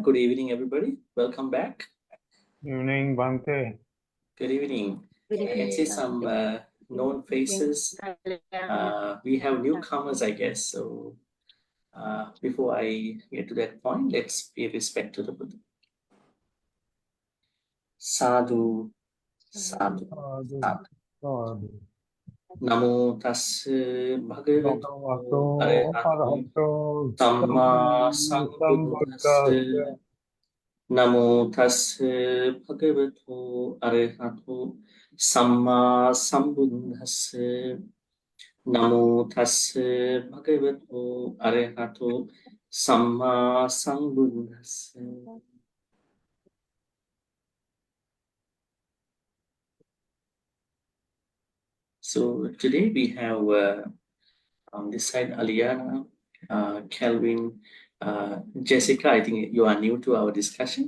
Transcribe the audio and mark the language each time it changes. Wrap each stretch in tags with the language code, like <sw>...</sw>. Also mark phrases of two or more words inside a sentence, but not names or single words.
<en>Good evening, everybody. Welcome back. Evening, Bhante. Good evening. Good I can evening, see some known faces. We have newcomers, I guess. So before I get to that point, let's pay respect to the Buddha.</en> <pi>Sadhu, sadhu, sadhu. Namo tassa bhagavato arahato samma sambuddhassa. Namo tassa bhagavato arahato samma sambuddhassa. Namo tassa bhagavato arahato samma sambuddhassa.</pi> <en>So today we have on this side Aliana, Kelvin, Jessica. I think you are new to our discussion.</en>